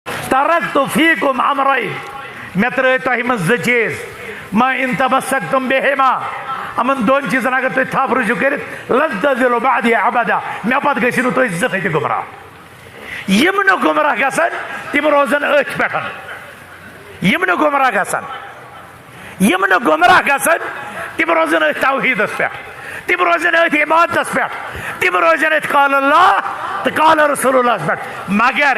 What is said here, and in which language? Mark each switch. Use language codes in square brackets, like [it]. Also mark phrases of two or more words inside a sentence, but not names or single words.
[ar] ترکت فیکم امرین [ks] میں ترٲے تۄہہِ منٛز زٕ چیٖز [ar] ما ان تمسکتم بہما [ks] یِمن دۄن چیٖزن اگر تُہۍ تھپھ روٗزِو کٔرِتھ [ar] لن تضلوا بعدی ابدا [ks] مےٚ پتہٕ گٔژھِو نہٕ تُہۍ زٕہٕنۍ تہِ گمراہ یِم نہٕ گمراہ گژھن تِم روزن أتھۍ پٮ۪ٹھ یِم نہٕ گمراہ گژھن یِم نہٕ گمراہ گژھن تِم روزن أتھۍ توحیٖدس پٮ۪ٹھ تِم روزن أتھۍ عبادتس پٮ۪ٹھ تِم روزن أتھۍ [ar] قال اللہ [ks] تہٕ [ar] قال رسول اللہس [ks] پٮ۪ٹھ مگر